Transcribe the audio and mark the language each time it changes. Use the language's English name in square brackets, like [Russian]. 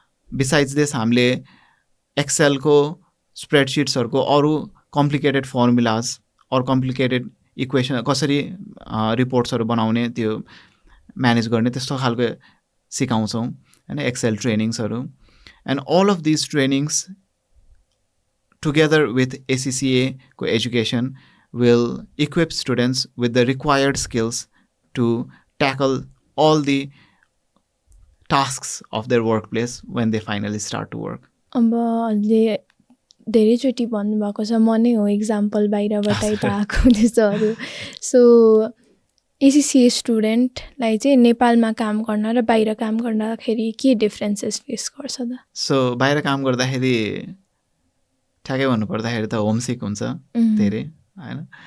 [English] besides this [Nepali] हामीले एक्सेलको स्प्रेडसिट्सहरूको अरू complicated formulas अरू कम्प्लिकेटेड इक्वेसन कसरी रिपोर्ट्सहरू बनाउने त्यो म्यानेज गर्ने त्यस्तो खालको सिकाउँछौँ होइन, Excel ट्रेनिङ्सहरू. [English] And all of these trainings together with ACCA को education will equip students with the required skills to tackle all the tasks of their workplace when they finally start to work. [Nepali] अब अहिले धेरैचोटि भन्नुभएको छ, म नै हो example बाहिरबाटै त आएको त्यस्तोहरू. सो ACCA स्टुडेन्टलाई चाहिँ नेपालमा काम गर्न र बाहिर काम गर्दाखेरि के डिफ्रेन्सेस फेस गर्छ त? सो बाहिर काम गर्दाखेरि ठ्याक्कै भन्नुपर्दाखेरि त होमसिक हुन्छ धेरै होइन.